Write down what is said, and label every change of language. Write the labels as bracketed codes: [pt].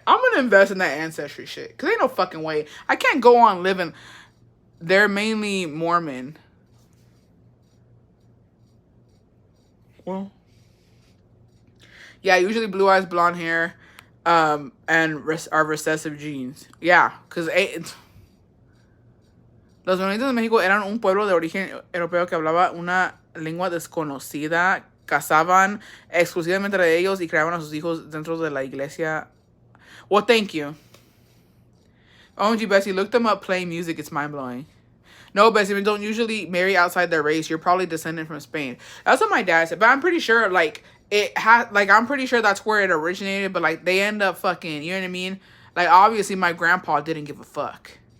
[en] I'm going to invest in that ancestry shit. Because ain't no fucking way. I can't go on living. They're mainly Mormon. Well, yeah, usually blue eyes, blonde hair, and are recessive genes. [es] Yeah, because los menonitas de México eran un pueblo de origen europeo que hablaba una lengua desconocida, casaban exclusivamente de ellos y creaban a sus hijos dentro de la iglesia. [en] Well, thank you. OMG, Bessie, look them up playing music. It's mind-blowing. No, Bessie, we don't usually marry outside their race. You're probably descended from Spain. That's what my dad said. But I'm pretty sure, like, I'm pretty sure that's where it originated. But, like, they end up fucking, you know what I mean? Like, obviously, my grandpa didn't give a fuck.